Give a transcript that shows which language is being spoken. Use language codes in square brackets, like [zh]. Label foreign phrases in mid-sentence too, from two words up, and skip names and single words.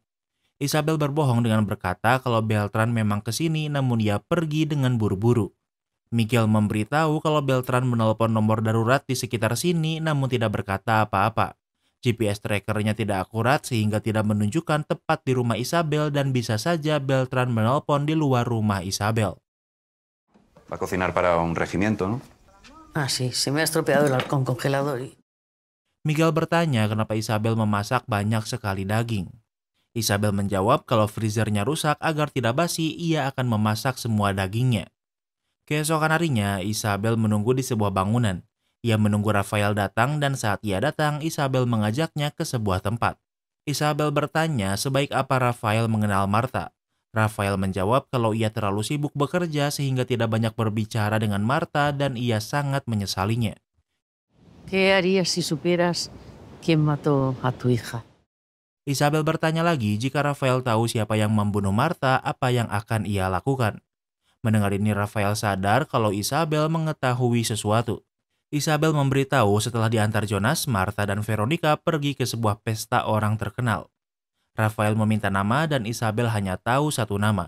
[id] Isabel berbohong dengan berkata kalau Beltran memang ke sini namun ia pergi dengan buru-buru. Miguel memberitahu kalau Beltran menelpon nomor darurat di sekitar sini namun tidak berkata apa-apa. GPS trackernya tidak akurat sehingga tidak menunjukkan tepat di rumah Isabel dan bisa saja Beltran menelpon di luar rumah Isabel. [es] Va a cocinar para un regimiento, ¿no? Ah, sí, se me ha estropeado el halcón congelador y... [id] Miguel bertanya kenapa Isabel memasak banyak sekali daging. Isabel menjawab kalau freezernya rusak agar tidak basi, ia akan memasak semua dagingnya. Keesokan harinya, Isabel menunggu di sebuah bangunan. Ia menunggu Rafael datang dan saat ia datang, Isabel mengajaknya ke sebuah tempat. Isabel bertanya sebaik apa Rafael mengenal Marta. Rafael menjawab kalau ia terlalu sibuk bekerja sehingga tidak banyak berbicara dengan Marta dan ia sangat menyesalinya. [es] ¿Qué harías si supieras quién mató a tu hija? [id] Isabel bertanya lagi jika Rafael tahu siapa yang membunuh Marta, apa yang akan ia lakukan. Mendengar ini Rafael sadar kalau Isabel mengetahui sesuatu. Isabel memberitahu setelah diantar Jonas, Marta dan Veronica pergi ke sebuah pesta orang terkenal. Rafael meminta nama dan Isabel hanya tahu satu nama.